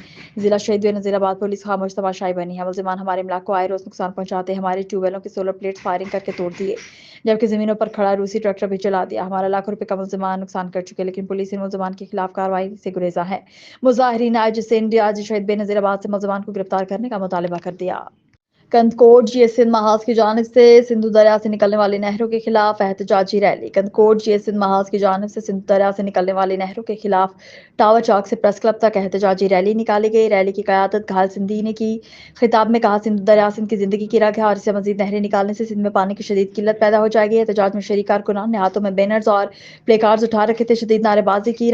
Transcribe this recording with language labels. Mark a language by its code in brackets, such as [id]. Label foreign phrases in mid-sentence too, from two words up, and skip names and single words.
[ur] ضلع شہید نذیر آباد پولیس خاموش تماشائی بنی ہے. ملزمان ہمارے املاک کو آئے روز نقصان پہنچاتے، ہمارے ٹیوب ویلوں کی سولر پلیٹس فائرنگ کر کے توڑ دیے، جبکہ زمینوں پر کھڑا روسی ٹریکٹر بھی چلا دیا. ہمارا لاکھوں روپے کا ملزمان نقصان کر چکے، لیکن پولیس ان ملزمان کے خلاف کارروائی سے گریزاں ہے. مظاہرین آج سے انڈیا آج شہید بے نظیر آباد سے ملزمان کو گرفتار کرنے کا مطالبہ کر دیا. کندھکوٹ GS سندھ محاذ کی جانب سے سندھو دریا سے نکلنے والی نہروں کے خلاف احتجاجی ریلی. کندھکوٹ GS سندھ محاذ کی جانب سے سندھو دریا سے نکلنے والی نہروں کے خلاف ٹاور چوک سے پریس کلب تک احتجاجی ریلی نکالی گئی. ریلی کی قیادت گھائل سندھی نے کی۔ خطاب میں کہا، سندھو دریا سندھ کی زندگی کی رگ ہے اور اسے مزید نہریں نکالنے سے سندھ میں پانی کی شدید قلت پیدا ہو جائے گی. احتجاج میں شریک کارکنان نے ہاتھوں میں بینرز اور [en] placards [ur] اٹھا رکھے تھے، شدید نعرے بازی کی.